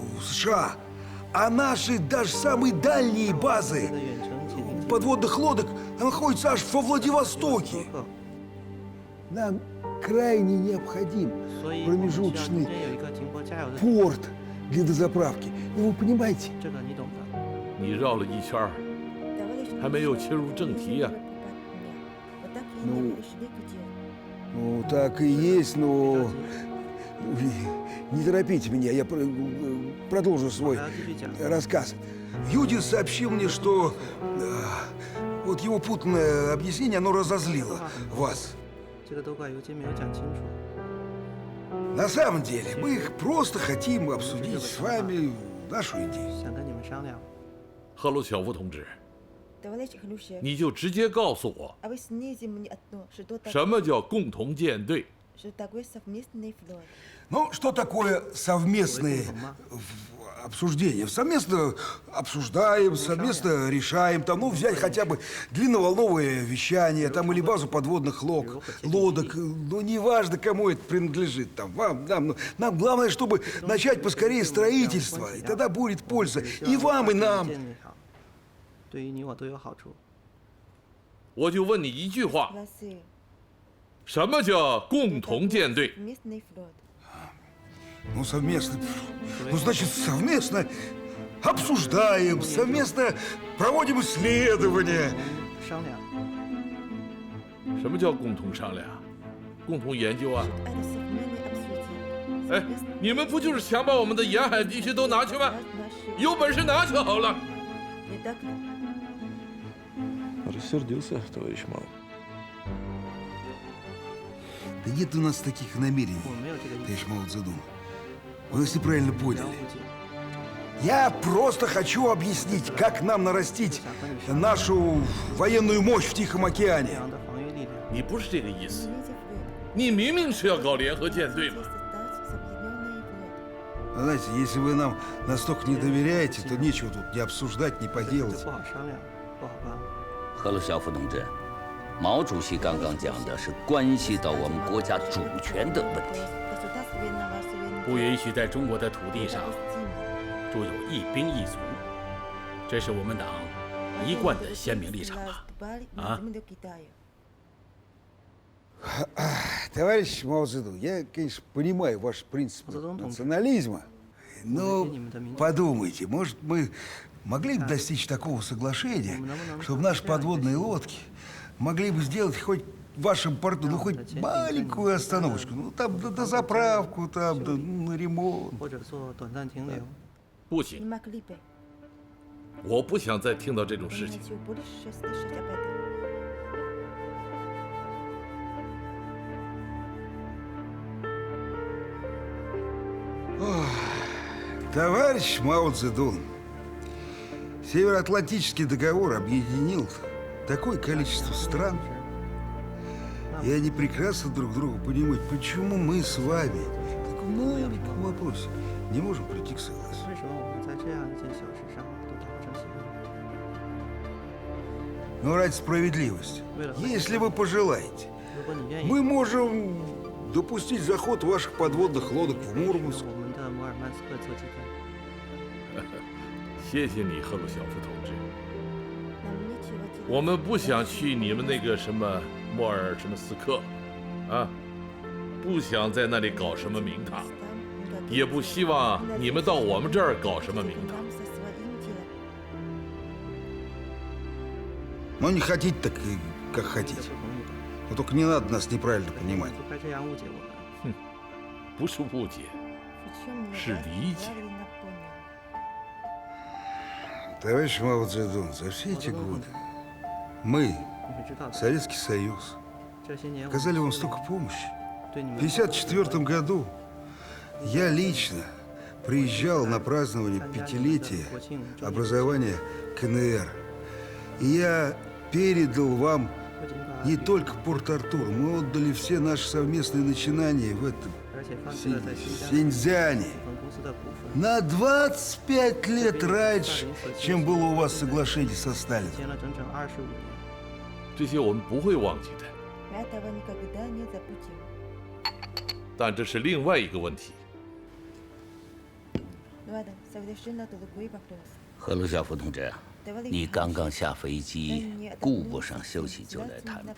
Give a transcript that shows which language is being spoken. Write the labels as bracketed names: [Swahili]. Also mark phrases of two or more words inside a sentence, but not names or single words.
[Russian] А наши даже самые дальние базы подводных лодок находится аж во Владивостоке. Нам крайне необходим промежуточный порт для дозаправки. Ну, вы понимаете? [Chinese] 你绕了一圈儿，还没有切入正题呀、 [Russian] Ну, так и есть, но... Не торопите меня, я продолжу свой рассказ. Юдин сообщил мне, что вот его путанное объяснение, оно разозлило вас. На самом деле, мы их просто хотим обсудить с вами нашу идею. [Chinese] 赫鲁晓夫同志，你就直接告诉我，什么叫共同舰队？ [Russian] Ну, что такое совместные обсуждения? Совместно обсуждаем, совместно решаем. Там, ну, взять хотя бы длинноволновое вещание, там, или базу подводных лодок. Ну, неважно, кому это принадлежит. Там, вам, нам. Нам главное, чтобы начать поскорее строительство. И тогда будет польза и вам, и нам. [Chinese] 我就问你一句话：什么叫共同舰队？ [Russian] Ну, совместно. Ну, значит, совместно обсуждаем, совместно проводим исследования. [Chinese] 什么叫共同商量？共同研究啊？哎，你们不就是想把我们的沿海地区都拿去吗？有本事拿就好了。 [Russian] Рассердился, товарищ Мао. Да нет у нас таких намерений, товарищ Мао Цзэдун. Вы нас неправильно поняли. Я просто хочу объяснить, как нам нарастить нашу военную мощь в Тихом океане. [Chinese] 你不是这个意思，你明明是要搞联合舰队嘛。 [Russian] Знаете, если вы нам настолько не доверяете, то нечего тут ни обсуждать, ни поделать. [Chinese] 赫鲁晓夫同志，毛主席刚刚讲的是关系到我们国家主权的问题。不允许在中国的土地上驻有一兵一卒，这是我们党一贯的鲜明立场啊！ [Russian] Товарищ Мао Цзэдун, я, конечно, понимаю ваш принцип национализма, но подумайте, может, мы могли бы достичь такого соглашения, чтобы наши подводные лодки могли бы сделать хоть в вашем порту, ну, хоть маленькую остановочку, ну, там, до заправку, там, на ремонт. [Chinese] 不行，我不想再听到这种事情。 [Russian] Товарищ Мао Цзэдун, Североатлантический договор объединил такое количество стран, и они прекрасно друг друга понимают, почему мы с вами в таком маленьком вопросе не можем прийти к согласию. Но ради справедливости, если вы пожелаете, мы можем допустить заход ваших подводных лодок в Мурманск. [Chinese] 谢谢你，赫鲁晓夫同志。我们不想去你们那个什么莫尔什么斯克，啊，不想在那里搞什么名堂，也不希望你们到我们这儿搞什么名堂。 [Russian] Ну, не хотите, так как хотите. Но только не надо нас неправильно понимать. [Chinese] 不是误解，是理解。 [Russian] Товарищ Мао Цзэдун, за все эти годы мы, Советский Союз, оказали вам столько помощи. В 1954 году я лично приезжал на празднование 5-летия образования КНР. И я передал вам не только Порт-Артур, мы отдали все наши совместные начинания в этом Синьцзяне. На 25 лет раньше, чем было у вас соглашение со Сталином. [Chinese] 这些我们不会忘记的。但这是另外一个问题。赫鲁晓夫同志， 你刚刚下飞机，顾不上休息就来谈判。